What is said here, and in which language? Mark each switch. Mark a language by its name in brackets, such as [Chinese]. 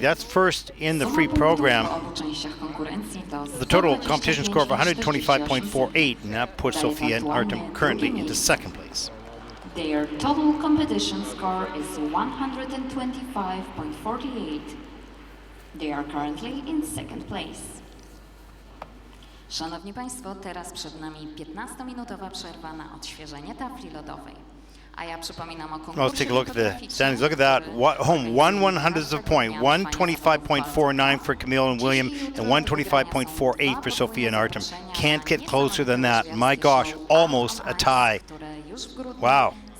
[English] That's first in the free program. The total competition score of 125.48, and that puts Sofiia and Artem currently into second place. Their total competition score is 125.48. They are currently in second place. [Polish] Szanowni Państwo, teraz przed nami 15-minutowa przerwa na odświeżenie tafli lodowej. A ja przypominam o konkursie. [English] Let's take a look at the standings. Look at that. Home 1/100th of a point. 125.49 for Camille and William, and 125.48 for Sofiia and Artem. Can't get closer than that. My gosh, almost a tie. Wow.